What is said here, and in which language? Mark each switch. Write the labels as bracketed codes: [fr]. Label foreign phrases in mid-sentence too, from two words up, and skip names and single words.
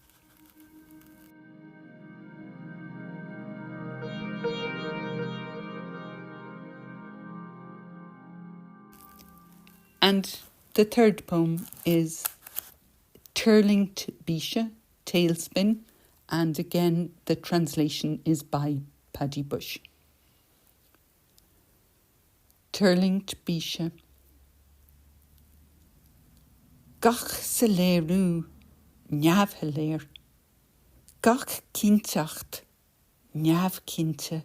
[en] And the third poem is Turlingt Bisha, Tailspin, and again the translation is by Paddy Bush. Turlingt Bisha. [ga] Gach sa léirú, neamh léir. Gach cinteacht, neamh cinte.